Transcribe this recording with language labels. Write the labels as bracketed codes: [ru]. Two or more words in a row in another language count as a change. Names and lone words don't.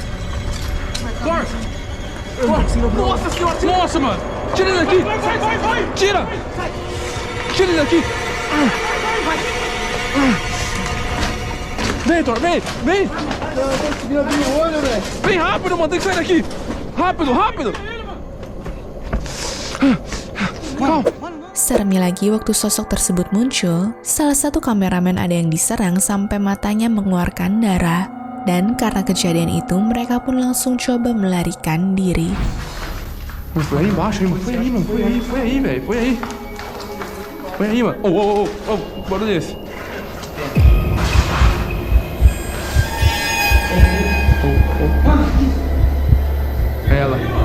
[pt] Nossa senhora. Nossa, mano. Tira ele daqui. Vai. Tira. Tira ele daqui. Vem, Thor, vem. Eu consegui abrir o olho, velho. Vem rápido, mano. Tem que sair daqui. Rápido. Calma. [id] Seremnya lagi waktu sosok tersebut muncul, salah satu kameramen ada yang diserang sampai matanya mengeluarkan darah. Dan karena kejadian itu, mereka pun langsung coba melarikan diri. [pt] Foi aí embaixo, hein, mano? Foi aí, velho. Foi aí, mano. Barulho desse. É ela.